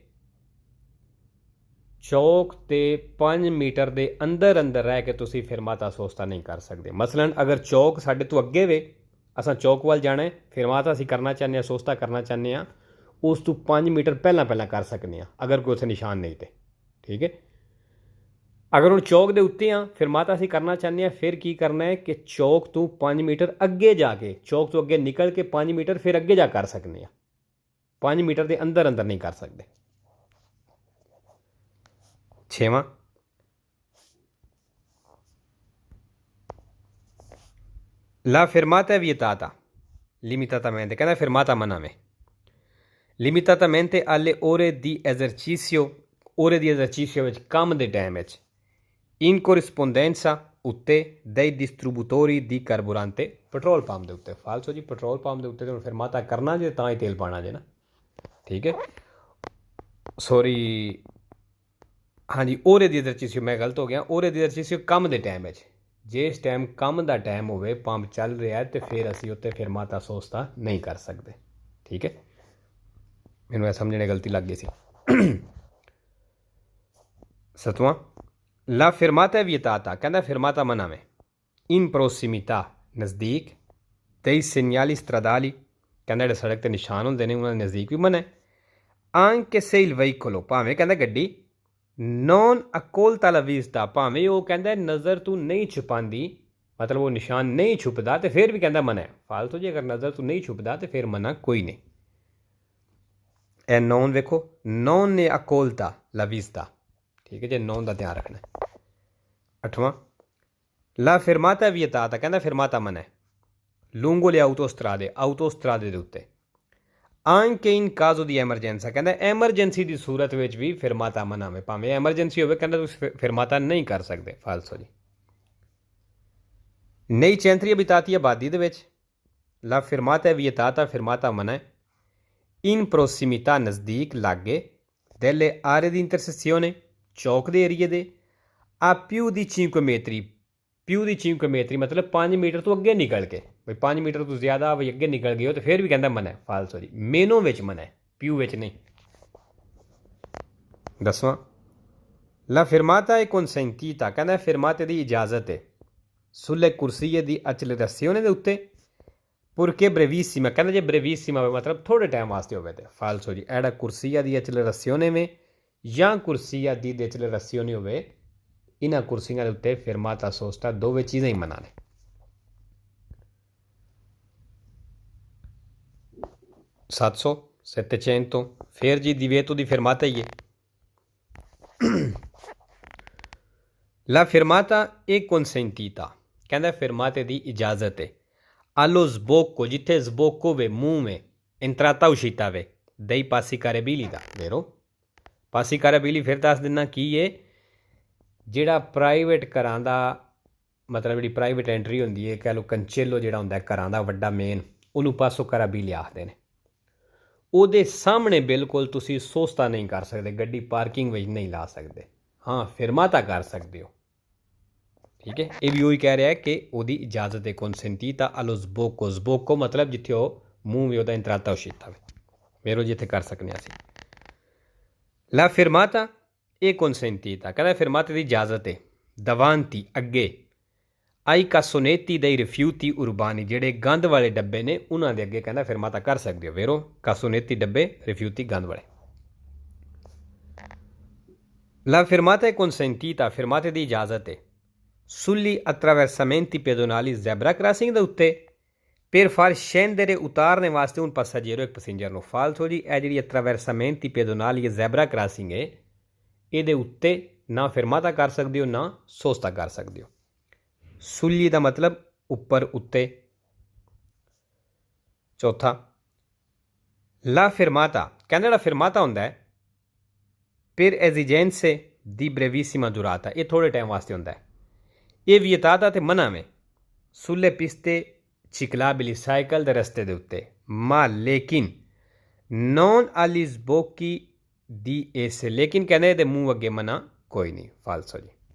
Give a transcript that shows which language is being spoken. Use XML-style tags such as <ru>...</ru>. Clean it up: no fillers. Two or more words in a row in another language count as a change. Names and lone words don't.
<pa>ਚੌਕ ਤੇ 5 ਮੀਟਰ ਦੇ ਅੰਦਰ ਅੰਦਰ ਰਹਿ ਕੇ ਤੁਸੀਂ ਫਿਰਮਾਤਾ ਸੋਸਤਾ ਨਹੀਂ ਕਰ ਸਕਦੇ ਮਸਲਨ ਅਗਰ ਚੌਕ ਸਾਡੇ ਤੋਂ ਅੱਗੇ ਵੇ ਅਸਾਂ ਚੌਕ ਵੱਲ ਜਾਣਾ ਫਿਰਮਾਤਾ ਅਸੀਂ ਕਰਨਾ ਚਾਹੁੰਦੇ ਹਾਂ ਸੋਸਤਾ ਕਰਨਾ ਚਾਹੁੰਦੇ ਹਾਂ ਉਸ ਤੋਂ 5 ਮੀਟਰ ਪਹਿਲਾਂ ਕਰ ਸਕਦੇ ਹਾਂ ਅਗਰ ਕੋਈ ਉੱਥੇ ਨਿਸ਼ਾਨ ਨਹੀਂ ਤੇ ਠੀਕ ਹੈ ਅਗਰ ਹੁਣ ਚੌਕ ਦੇ ਉੱਤੇ ਆ ਫਿਰਮਾਤਾ ਅਸੀਂ ਕਰਨਾ ਚਾਹੁੰਦੇ ਹਾਂ ਫਿਰ ਕੀ ਕਰਨਾ ਹੈ ਕਿ ਚੌਕ ਤੋਂ 5 ਮੀਟਰ ਅੱਗੇ ਜਾ ਕੇ ਚੌਕ ਤੋਂ ਅੱਗੇ ਨਿਕਲ ਕੇ 5 ਮੀਟਰ ਫਿਰ ਅੱਗੇ ਜਾ ਕਰ ਸਕਦੇ ਹਾਂ 5 ਮੀਟਰ ਦੇ ਅੰਦਰ ਨਹੀਂ ਕਰ ਸਕਦੇ ਛੇਵਾਂ</pa> <it>La fermata è vietata limitatamente</it> <pa>ਕਹਿੰਦਾ ਫਿਰਮਾਤਾ ਮਨਾ ਵੇ</pa> <it>limitatamente alle ore di esercizio</it> <pa>ਵਿੱਚ ਕੰਮ ਦੇ ਟਾਈਮ ਵਿੱਚ</pa> <it>in corrispondenza</it> <pa>ਉੱਤੇ</pa> <it>dei distributori di carburante</it> <en>petrol pump</en> <pa>ਦੇ ਉੱਤੇ ਫਾਲਸੋ ਜੀ</pa> <en>petrol pump</en> <pa>ਦੇ ਉੱਤੇ ਤੁਹਾਨੂੰ ਫਿਰਮਾਤਾ ਕਰਨਾ ਜੇ ਤਾਂ ਹੀ ਤੇਲ ਪਾਣਾ ਜੇ ਨਾ ਠੀਕ ਹੈ ਸੌਰੀ ਹਾਂਜੀ</pa> <it>ore di esercizio</it> <pa>ਮੈਂ ਗਲਤ ਹੋ ਗਿਆ</pa> <it>ore di esercizio</it> <pa>ਕੰਮ ਦੇ ਟਾਈਮ ਵਿੱਚ ਜਿਸ ਟਾਈਮ ਕੰਮ ਦਾ ਟਾਈਮ ਹੋਵੇ ਪੰਪ ਚੱਲ ਰਿਹਾ ਤੇ ਫਿਰ ਅਸੀਂ ਉੱਤੇ</pa> <it>fermata sosta</it> <pa>ਨਹੀਂ ਕਰ ਸਕਦੇ ਠੀਕ ਹੈ ਮੈਨੂੰ ਇਹ ਸਮਝਣੇ ਗਲਤੀ ਲੱਗ ਗਈ ਸੀ ਸਤਵਾਂ</pa> <it>la fermata è vietata</it> <pa>ਕਹਿੰਦਾ ਫਿਰਮਾਤਾ ਮਨਾ ਵੇ</pa> <it>in prossimità</it> <pa>ਨਜ਼ਦੀਕ</pa> <it>dei segnali stradali</it> <pa>ਕਹਿੰਦਾ ਜਿਹੜੇ ਸੜਕ ਤੇ ਨਿਸ਼ਾਨ ਹੁੰਦੇ ਨੇ ਉਹਨਾਂ ਦੇ ਨਜ਼ਦੀਕ ਵੀ ਮਨਾ ਹੈ</pa> <it>anche se il veicolo</it> <pa>ਭਾਵੇਂ ਕਹਿੰਦਾ ਗੱਡੀ</pa> <it>non accolta la vista</it> <pa>ਭਾਵੇਂ ਉਹ ਕਹਿੰਦਾ ਨਜ਼ਰ ਤੋਂ ਨਹੀਂ ਛੁਪਾਉਂਦੀ ਮਤਲਬ ਉਹ ਨਿਸ਼ਾਨ ਨਹੀਂ ਛੁਪਦਾ ਤੇ ਫਿਰ ਵੀ ਕਹਿੰਦਾ ਮਨਾ ਹੈ ਫਾਲਤੂ ਜੀ ਅਗਰ ਨਜ਼ਰ ਤੋਂ ਨਹੀਂ ਛੁਪਦਾ ਤੇ ਫਿਰ ਮਨਾ ਕੋਈ ਨਹੀਂ ਇਹ ਨੌਨ ਵੇਖੋ ਨੌਨ ਨੇ</pa> <it>occulta la vista</it> <pa>ਠੀਕ ਹੈ ਜੀ ਨੌਨ ਦਾ ਧਿਆਨ ਰੱਖਣਾ ਅੱਠਵਾਂ</pa> <it>la fermata vietata</it> <pa>ਕਹਿੰਦਾ ਫਿਰਮਾਤਾ ਮਨਾ ਹੈ</pa> <it>lungo le autostrade</it> <pa>ਦੇ ਉੱਤੇ</pa> <it>anche in caso di emergenza</it> <pa>ਕਹਿੰਦਾ ਐਮਰਜੈਂਸੀ ਦੀ ਸੂਰਤ ਵਿੱਚ ਵੀ ਫਿਰਮਾਤਾ ਮਨਾ ਵੇ ਭਾਵੇਂ ਐਮਰਜੈਂਸੀ ਹੋਵੇ ਕਹਿੰਦਾ ਤੁਸੀਂ ਫਿਰਮਾਤਾ ਨਹੀਂ ਕਰ ਸਕਦੇ ਫਾਲਸੋ ਜੀ</pa> <it>nei centri abitati</it> <pa>ਆਬਾਦੀ ਦੇ ਵਿੱਚ</pa> <it>la fermata vietata</it> <pa>ਫਿਰਮਾਤਾ ਮਨਾ ਹੈ</pa> <it>in prossimità</it> <pa>ਨਜ਼ਦੀਕ ਲਾਗੇ</pa> <it>delle aree di intersezione</it> <pa>ਚੌਕ ਦੇ ਏਰੀਏ ਦੇ</pa> <it>a più di 5 metri più di</it> <pa>5 ਮੀਟਰ ਮਤਲਬ 5 ਮੀਟਰ ਤੋਂ ਅੱਗੇ ਨਿਕਲ ਕੇ ਬਈ 5 ਮੀਟਰ ਤੋਂ ਜ਼ਿਆਦਾ ਬਈ ਅੱਗੇ ਨਿਕਲ ਗਏ ਹੋ ਤੇ ਫਿਰ ਵੀ ਕਹਿੰਦਾ ਮਨਾ ਹੈ ਫਾਲਸੋ ਜੀ ਮੇਨੋ ਵਿੱਚ ਮਨਾ ਹੈ ਪਿਊ ਵਿੱਚ ਨਹੀਂ ਦਸਵਾਂ</pa> <it>la fermata è consentita</it> <pa>ਕਹਿੰਦਾ ਫਿਰਮਾਤੇ ਦੀ ਇਜਾਜ਼ਤ ਹੈ</pa> <it>sulle corsie di accelerazione</it> <pa>ਦੇ ਉੱਤੇ</pa> <it>purché brevissima</it> <pa>ਕਹਿੰਦਾ ਜੇ brevissima ਹੋਵੇ ਮਤਲਬ ਥੋੜੇ ਟਾਈਮ ਵਾਸਤੇ ਹੋਵੇ ਤੇ ਫਾਲਸੋ ਜੀ ਐੜਾ</pa> <it>corsia di accelerazione</it> <pa>में ਜਾਂ</pa> <it>corsia di decelerazione</it> <pa>ਹੋਵੇ ਇਹਨਾਂ ਕੁਰਸੀਆਂ ਦੇ ਉੱਤੇ</pa> <it>fermata sosta</it> <pa>ਦੋਵੇਂ ਚੀਜ਼ਾਂ ਹੀ ਮਨਾ ਨੇ 700 ਫਿਰ ਜੀ</pa> <it>divieto di fermata</it> <pa>ਹੀ ਹੈ</pa> <it>la fermata è consentita</it> <pa>ਕਹਿੰਦਾ ਫਿਰਮਾਤੇ ਦੀ ਇਜਾਜ਼ਤ ਹੈ</pa> <it>allo sbocco</it> <pa>ਜਿੱਥੇ sbocco ਹੋਵੇ ਮੂੰਹ में</pa> <it>entrata uscita</it> <pa>ਵੇ</pa> <it>dei passi carabili</it> <pa>ਦਾ</pa> <it>vero passi carabili</it> <pa>ਫਿਰ ਦੱਸ ਦਿੰਨਾ ਕੀ ਹੈ ਜਿਹੜਾ ਪ੍ਰਾਈਵੇਟ ਘਰਾਂ ਦਾ ਮਤਲਬ ਜਿਹੜੀ</pa> <en>private entry</en> <pa>ਹੁੰਦੀ ਹੈ, ਕਹਿ ਲਓ ਕੰਚੇਲੋ ਜਿਹੜਾ ਹੁੰਦਾ ਘਰਾਂ ਦਾ ਵੱਡਾ ਮੇਨ, ਉਹਨੂੰ</pa> <it>passo carrabile</it> <pa>ਆਖਦੇ ਨੇ। ਉਹਦੇ ਸਾਹਮਣੇ ਬਿਲਕੁਲ ਤੁਸੀਂ ਸੋਸਤਾ ਨਹੀਂ ਕਰ ਸਕਦੇ, ਗੱਡੀ ਪਾਰਕਿੰਗ ਵਿੱਚ ਨਹੀਂ ਲਾ ਸਕਦੇ। ਹਾਂ ਫਿਰਮਾਤਾ ਕਰ ਸਕਦੇ ਹੋ, ਠੀਕ ਹੈ। ਇਹ ਵੀ ਉਹੀ ਕਹਿ ਰਿਹਾ ਕਿ ਉਹਦੀ ਇਜਾਜ਼ਤ ਹੈ</pa> <it>consentita allo sbocco,</it> <pa>sbocco ਮਤਲਬ ਜਿੱਥੇ ਉਹ ਮੂੰਹ ਵੀ ਉਹਦਾ</pa> <it>entrata uscita</it> <pa>ਵੇ, ਮੇਰੋ ਜਿੱਥੇ ਕਰ ਸਕਦੇ ਅਸੀਂ।</pa> <it>La firmata è consentita,</it> <pa>ਕਹਿੰਦਾ ਫਿਰਮਾਤੇ ਦੀ ਇਜਾਜ਼ਤ ਹੈ davanti ਅੱਗੇ</pa> <it>ai cassonetti dei rifiuti urbani,</it> <pa>ਜਿਹੜੇ ਗੰਦ ਵਾਲੇ ਡੱਬੇ ਨੇ ਉਹਨਾਂ ਦੇ ਅੱਗੇ ਕਹਿੰਦਾ ਫਿਰਮਾਤਾ ਕਰ ਸਕਦੇ ਹੋ, vero?</pa> <it>Cassonetti ਡੱਬੇ, rifiuti</it> <pa>ਗੰਦ ਵਾਲੇ।</pa> <it>La firmata è consentita,</it> <pa>ਫਿਰਮਾਤੇ ਦੀ ਇਜਾਜ਼ਤ ਹੈ</pa> <it>sugli attraversamenti pedonali</it> <en>zebra crossing</en> <pa>ਦੇ ਉੱਤੇ</pa> <it>per far scendere</it> <pa>ਉਤਾਰਨੇ ਵਾਸਤੇ</pa> <it>un passeggero,</it> <pa>ਇੱਕ ਪੈਸੇਂਜਰ ਨੂੰ। ਫਾਲਸੋ ਜੀ, ਇਹ ਜਿਹੜੀ</pa> <it>attraversamenti pedonali</it> <en>zebra crossing</en> <pa>ਹੈ ਇਹਦੇ ਉੱਤੇ ਨਾ ਫਿਰਮਾਤਾ ਕਰ ਸਕਦੇ ਹੋ ਨਾ ਸੋਸਤਾ ਕਰ ਸਕਦੇ ਹੋ। ਸੁਲੀ ਦਾ ਮਤਲਬ ਉੱਪਰ ਉੱਤੇ। ਚੌਥਾ</pa> <it>la fermata,</it> <pa>ਕਹਿੰਦਾ ਜਿਹੜਾ ਫਿਰਮਾਤਾ ਹੁੰਦਾ ਹੈ</pa> <it>per esigenze di brevissima durata,</it> <pa>ਇਹ ਥੋੜ੍ਹੇ ਟਾਈਮ ਵਾਸਤੇ ਹੁੰਦਾ ਹੈ। ਇਹ ਵਿਅਤਾਤਾ ਤੇ ਮਨਾ ਵੇ</pa> <it>sulle piste ciclabili,</it> <pa>ਸਾਈਕਲ ਦੇ ਰਸਤੇ ਦੇ ਉੱਤੇ, ਮਾ ਲੇਕਿਨ</pa> <it>non agli sbocchi di esse,</it> <pa>ਲੇਕਿਨ ਕਹਿੰਦੇ ਇਹਦੇ ਮੂੰਹ ਅੱਗੇ ਮਨਾ ਕੋਈ ਨਹੀਂ। ਫਾਲਸੋ ਜੀ।</pa>